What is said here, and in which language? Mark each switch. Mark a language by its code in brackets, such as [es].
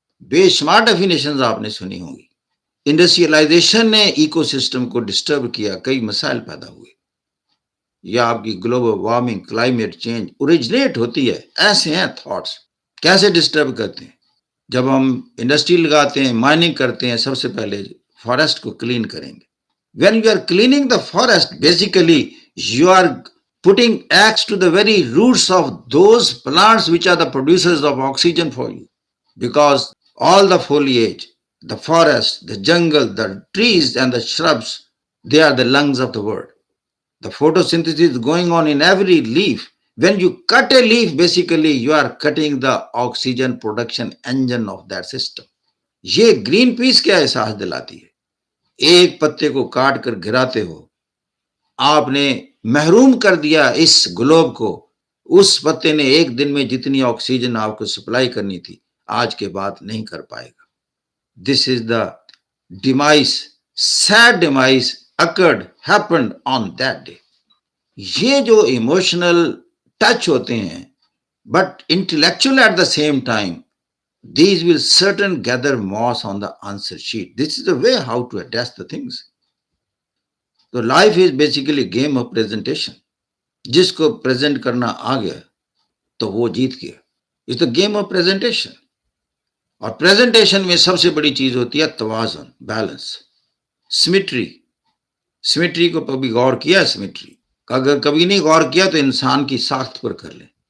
[ur] بے شمار ڈیفینیشنز آپ نے سنی ہوں گی. انڈسٹریلائزیشن نے ایکو سسٹم کو ڈسٹرب کیا, کئی مسائل پیدا ہوئے. یا آپ کی global warming, climate change originate ہوتی ہے. ایسے ہیں تھاٹس. کیسے ڈسٹرب کرتے ہیں؟ جب ہم انڈسٹری لگاتے ہیں, مائننگ کرتے ہیں, سب سے پہلے فارسٹ کو کلین کریں گے. [en] When you are cleaning the forest, basically you are putting axe to the very roots of those plants which are the producers of oxygen for you. Because all the foliage, the forest, the jungle, the trees and the shrubs, they are the lungs of the world. The photosynthesis is going on in every leaf. When you cut a leaf, basically you are cutting the oxygen production engine of that system. [ur] یہ green پیس کیا احساس دلاتی ہے؟ ایک پتے کو کاٹ کر گراتے ہو, آپ نے محروم کر دیا اس گلوب کو. اس پتے نے ایک دن میں جتنی آکسیجن آپ کو سپلائی کرنی تھی آج کے بعد نہیں کر پائے گا. [en] This is the demise, said demise occurred, happened on that day. [ur] یہ جو ایموشنل ٹچ ہوتے ہیں [en] But intellectual at the same time, these will certain gather moss on the answer sheet. This is the way how to address the things. تو life is basically game of presentation. [ur] جس کو present کرنا آ گیا تو وہ جیت گیا. [en] It's the game of presentation. [ur] اور پریزنٹیشن میں سب سے بڑی چیز ہوتی ہے توازن, بیلنس, سمیٹری. سمیٹری کو کبھی غور کیا ہے؟ سمیٹری اگر کبھی نہیں غور کیا تو انسان کی ساخت پر کر لیں.